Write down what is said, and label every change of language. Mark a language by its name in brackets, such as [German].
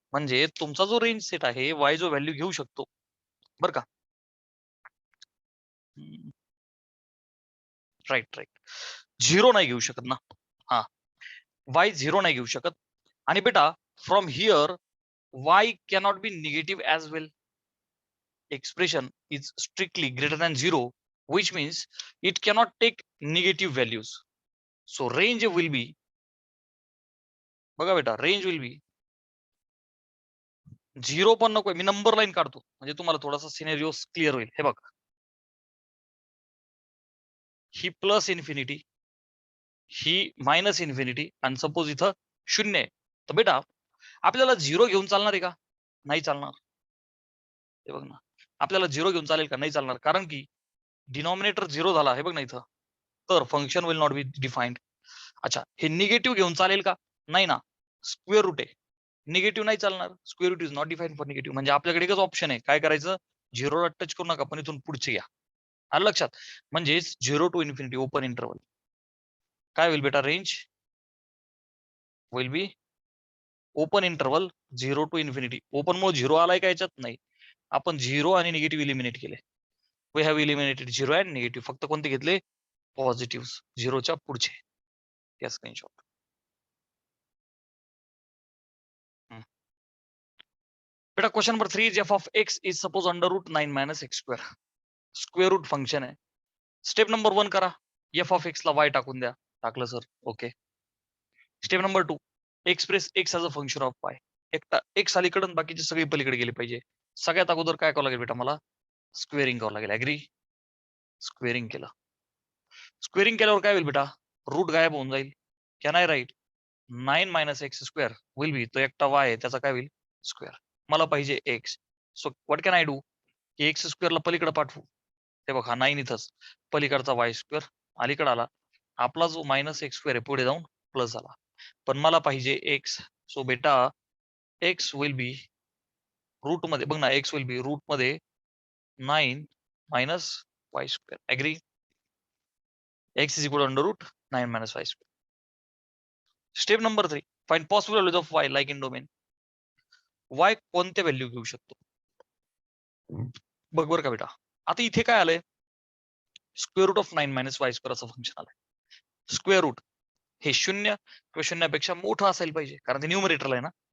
[Marathi] म्हणजे तुमचा जो रेंज सेट आहे, वाय जो व्हॅल्यू घेऊ शकतो, बरं का. राईट, 0 नाही घेऊ शकत ना. हा, वाय 0 नाही घेऊ शकत. आणि बेटा [English] From here y cannot be negative as well. Expression is strictly greater than 0, which means it cannot take negative values. So range will be, [Marathi] बघा बेटा, [English] range will be [Marathi] 0 पण नको, मी नंबर लाईन काढतो म्हणजे तुम्हाला थोडासा सिनेरिओ क्लिअर होईल. हे बघ, ही प्लस इन्फिनिटी, ही मायनस इन्फिनिटी आणि सपोज इथं 0 आहे. तर बेटा आपल्याला 0 घेऊन चालणार आहे का? नाही चालणार. हे बघ ना, आपल्याला 0 घेऊन चालेल का? नाही चालणार. कारण की डिनॉमिनेटर 0 झाला. हे बघ ना इथं. [English] तर function will not be defined. [Marathi] अच्छा, हे निगेटिव्ह घेऊन चालेल का? नाही ना. [English] Square root आहे. Negative नाही चालणार. Square root is not defined for negative. [Marathi] म्हणजे आपल्याकडे एकच ऑप्शन आहे. काय करायचं? 0 ला टच करू नका, पण इथून पुढचे घ्या. आलं लक्षात? म्हणजे [English] 0 to infinity open interval. [Marathi] काय होईल बेटा? [English] Range will be open interval 0 to infinity. [Marathi] Open मुळे 0 आलाय का याच्यात? नाही. आपण 0 आणि निगेटिव्ह इलिमिनेट केले. [English] We have eliminated 0 and negative. [Marathi] फक्त कोणते घेतले? पॉझिटिव्ह. 0च्या पुढचे. या स्क्रीनशॉट. [English] बेटा question number 3 is f of x is suppose under root 9 minus x square. [Marathi] Square route function आहे. स्टेप नंबर 1 करा. f of x ला y टाकून द्या. टाकलं sir. Okay. Step number 2 [English] Express x as a function of y. [Marathi] एकटा x अलीकडे आणि बाकीचे सगळे पलीकडे गेले पाहिजे. सगळ्यात अगोदर काय करावं लागेल बेटा मला? स्क्वेअरिंग करावं लागेल. ऍग्री? स्क्वेअरिंग केलं. स्क्वेअरिंग केल्यावर काय होईल बेटा? रूट गायब होऊन जाईल. [English] can I write 9 minus x square will be, [Marathi] तो एकटा y आहे त्याचा काय होईल? स्क्वेअर. मला पाहिजे x. [English] So what can I do? [Marathi] X स्क्वेअरला पलीकडे पाठवू. ते बघा 9 इथंच. पलीकडचा y स्क्वेअर अलीकडे आला. आपला जो मायनस एक्स स्क्वेअर आहे पुढे जाऊन प्लस झाला. पण मला पाहिजे x. सो बेटा x विल बी रूट मध्ये, बघ ना, x विल बी रूट मध्ये 9 minus y square. Agri? [English] x is equal under root 9 minus y square. Step number 3 find possible values of y like in domain. [Marathi] y कोणत्या value घेऊ शकतो? बघ बरं का बेटा, आता इथे काय आलंय? Square route of 9 minus Y square असं फंक्शन आलंय. स्क्वेअर रूट हे 0 किंवा शून्यापेक्षा मोठं असायला पाहिजे, कारण ते न्यूमरेटरला आहे ना.